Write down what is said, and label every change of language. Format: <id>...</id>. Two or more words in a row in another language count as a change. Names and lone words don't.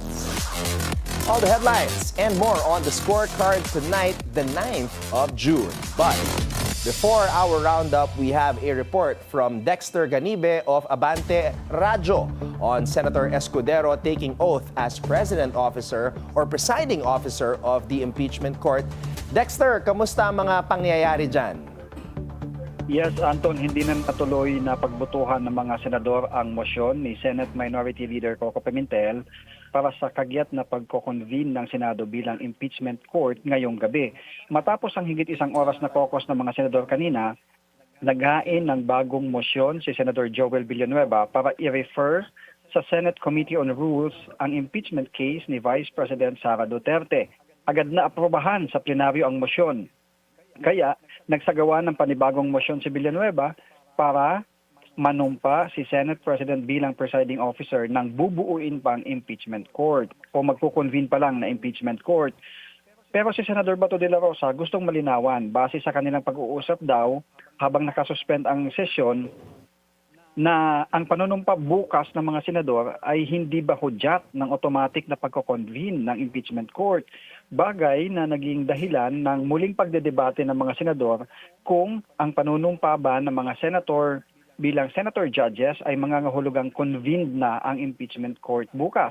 <en>All the headlines and more on the Scorecard tonight, the 9th of June. But before our roundup, we have a report from Dexter Ganibe of Abante Radyo on Senator Escudero taking oath as presiding officer of the impeachment court.</en> <tl>Dexter, kamusta ang mga pangyayari dyan? Yes, Anton, hindi na natuloy na pagbutuhan ng mga senador ang motion ni Senate Minority Leader Coco Pimentel para sa kagyat na pagko-convene ng Senado bilang impeachment court ngayong gabi. Matapos ang higit isang oras na caucus ng mga senador kanina, naghain ng bagong motion si Senator Joel Bilyonaryo para i-refer sa Senate Committee on Rules ang impeachment case ni Vice President Sara Duterte. Agad na aprobahan sa plenaryo ang motion. Kaya nagsagawa ng panibagong motion si Bilyonaryo para manumpa si Senate President bilang presiding officer ng bubuuin pang impeachment court o magkukonvene pa lang na impeachment court. Pero si Senador Bato de la Rosa gustong malinawan base sa kanilang pag-uusap daw habang nakasuspend ang sesyon na ang panunumpa bukas ng mga senador ay hindi ba hudyat ng automatic na pagko-convene ng impeachment court. Bagay na naging dahilan ng muling pagdedebate ng mga senador kung ang panunumpa ba ng mga senator bilang senator judges ay mangangahulugang convened na ang impeachment court bukas.</tl>